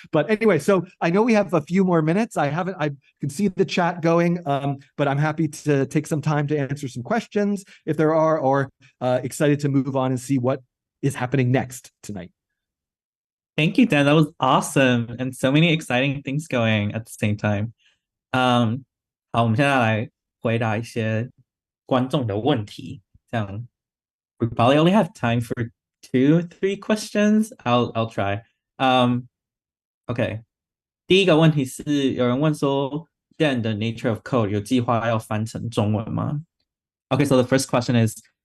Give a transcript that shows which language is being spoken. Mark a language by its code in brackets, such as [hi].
[en] But anyway, so I know we have a few more minutes. I can see the chat going, but I'm happy to take some time to answer some questions if there are, or excited to move on and see what is happening next tonight. Thank you, Dan. That was awesome, and so many exciting things going at the same time. [zh] 好，我们现在来回答一些观众的问题。 [en] 这样 we probably only have time for 2-3 questions. I'll try. Okay. [zh] 第一个问题是有人问说 Dan 的 Nature of Code 有计划要翻成中文吗？ [en] Okay, so the first question is,